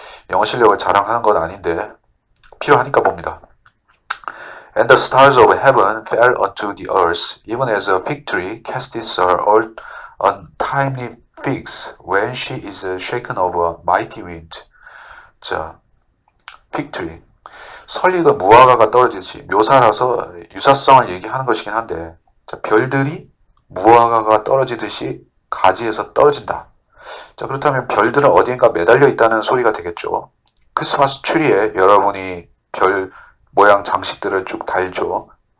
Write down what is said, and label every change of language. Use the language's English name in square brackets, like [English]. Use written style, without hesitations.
[Korean] 영어 실력을 자랑하는 건 아닌데 필요하니까 봅니다. [English] And the stars of heaven fell unto the earth, even as a fig tree casteth her untimely figs when she is shaken of a mighty wind. 자, fig tree. [Korean] 설익은 무화과가 떨어지듯이 묘사라서 유사성을 얘기하는 것이긴 한데, 자, 별들이 무화과가 떨어지듯이 가지에서 떨어진다. 자, 그렇다면 별들은 어디인가 매달려 있다는 소리가 되겠죠. 크리스마스 트리에 여러분이 별 모양 장식들을 쭉 달죠.